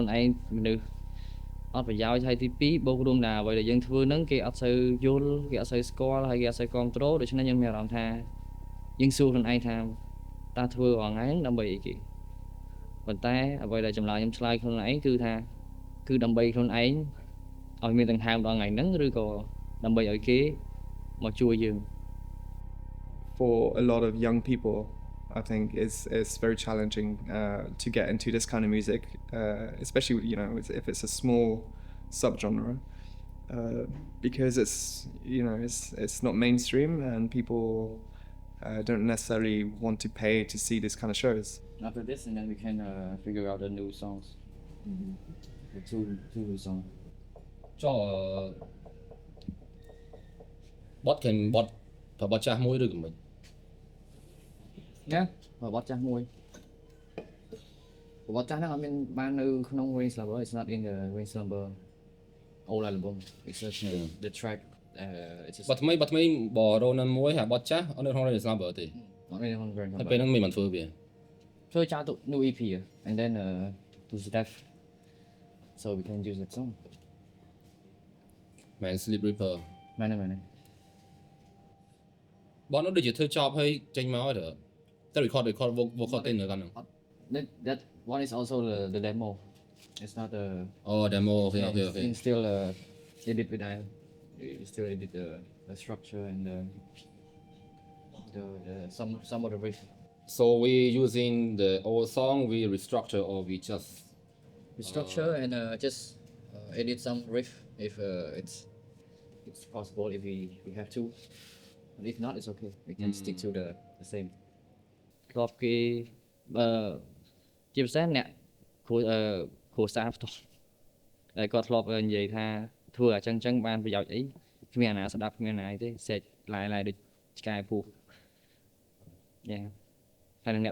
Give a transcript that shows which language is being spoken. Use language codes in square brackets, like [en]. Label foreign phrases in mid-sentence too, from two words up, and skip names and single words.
[km] ឯងមនុស្សអត់ប្រយោជន៍ហើយទី2បូករួមថាអ្វីដែលយើងធ្វើហ្នឹងគេអត់សូវយល់គេអត់សូវស្គាល់ហើយគេអត់សូវគ្រប់គ្រងដូច្នេះខ្ញុំមានអារម្មណ៍ថាយើងសួរខ្លួនឯងថាតើធ្វើរងថ្ងៃដើម្បីអីគេប៉ុន្តែអ្វីដែលចម្លើយខ្ញុំឆ្លើយខ្លួនឯងគឺថាគឺដើម្បីខ្លួនឯងឲ្យមានដង្ហើមដល់ថ្ងៃហ្នឹងឬក៏ដើម្បីឲ្យគេមកជួយយើង [en] For a lot of young people, I think it's very challenging to get into this kind of music, especially if it's a small subgenre, because it's not mainstream and people don't necessarily want to pay to see this kind of shows. After this, and then we can figure out the new songs. The two new songs. [km] ចុះបត់បត់ចាស់មួយឬក៏មិន Yeah បត់ចាស់មួយបត់ចាស់ហ្នឹងអត់មានបាននៅក្នុង Reign In Slumber. [en] It's not in the Reign In Slumber old album. It's just the track it's just [km] បទថ្មីប Ronan មួយហើយបទចាស់អត់នៅក្នុង Reign In Slumber ទេ [en] not really on very [km] ហើយពេលហ្នឹងមានបានធ្វើវា [en] so ចាទៅ new EP and then to Steph so we can use that song Man Sleep Reaper [km] មែន បទនោះដូចជាធ្វើចប់ហើយចេញមកហើយទៅ [en] record vocal [km] ទេនៅកាន់ហ្នឹង [en] that one is also the demo it's not the Oh demo okay you still edit with I you still edit the structure and the some of the riff So we using the old song we restructure or we just structure and just edit some riff if it's possible if we have to but if not it's okay we can stick to the same [km] ធ្លាប់គេជាពិសេសអ្នកគ្រូសា ស្ត្រផ្ទាល់ហើយគាត់ធ្លាប់និយាយថាធ្វើអញ្ចឹងបានប្រយោជន៍អីគ្មានអាណាស្ដាប់គ្មានអាណាអីទេសេចឡាយដូចឆ្កែពូយ៉ាហើយនឹងអ្នក